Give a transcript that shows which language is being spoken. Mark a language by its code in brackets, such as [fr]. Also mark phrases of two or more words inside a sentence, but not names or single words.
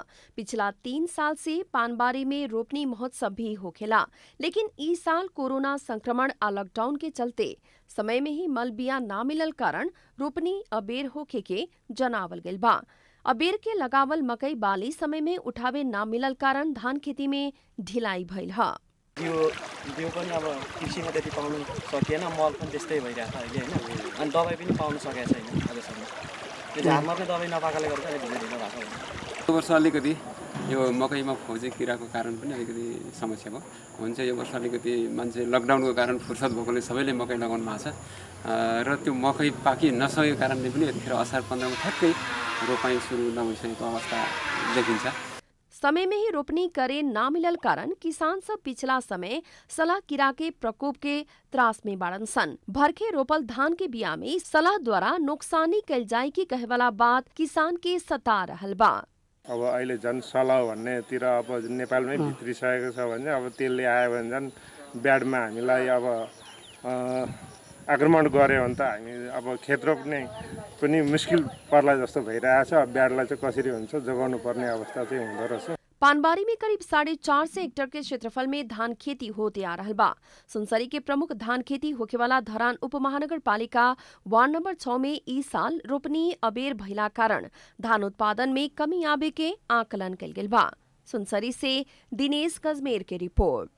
[bho] पिछला 3 साल से पानबारी में रोपनी महोत्सव भी होखेला, लेकिन ई साल कोरोना संक्रमण आ लॉकडाउन के चलते समय में ही मल बिया ना मिलल कारण रोपनी अबेर होखे के जनावल गेल बा। अबेर के लगावल मकई बाली समय में उठावे ना मिलल कारण धान खेती में ढिलाई भइल ह। [ne] यो पनि अब कृषिमा त्यति पाउनु सकिएन, मल पनि त्यस्तै भइरहेछ अहिले हैन। अनि दबाई पनि पाउन सकेको छैन अझसम्म। त्यो झारमर्ने दबाई नपाएकोले गर्दा अलि ढिलो भएको छ। यो वर्ष अलिकति यो मकैमा फौजे किराको कारण पनि अलिकति समस्या भयो। हुन्छ यो वर्ष अलिकति मान्छे लकडाउनको कारण फुर्सद भएकोले सबैले मकै लगाउनु भएको छ र त्यो मकै पाकि नसकेको कारणले पनि यतिखेर असार 15 मा ठ्याक्कै रोपाई सुरु नभइसकेको अवस्था देखिन्छ। समय में ही रोपनी करे ना मिलल कारण किसान सब पिछला समय सलाह कीड़ा के प्रकोप के त्रास में बाड़न सन। भरखे रोपल धान के बिया में सलाह द्वारा नुकसानी कैल जाए की कहे वाला बात किसान के सता रहल बा। अब अहिले झन् सलाह भन्नेतिर अब नेपालमै भित्रिसकेको छ भने अब त्यसले आयो भने झन् ब्याडमा हामीलाई अब आक्रमण गर्यो भने त हामी अब खेत रोप्ने पनि मुस्किल पर्ला जस्तो भइरहेछ। ब्याडलाई चाहिँ कसरी हुन्छ जोगाउनु पर्ने अवस्था चाहिँ हुँदो रहेछ। [bho] पानबारी में करीब 450 हेक्टेयर के क्षेत्रफल में धान खेती होते आ रहल बा। सुनसरी के प्रमुख धान खेती होखे वाला धरान उप महानगर पालिका [en] ward number [bho] 6 में ई साल रोपनी अबेर भइला कारण धान उत्पादन में कमी आवे के आकलन कल गेल बा। सुनसरी से दिनेश गजमेर के रिपोर्ट।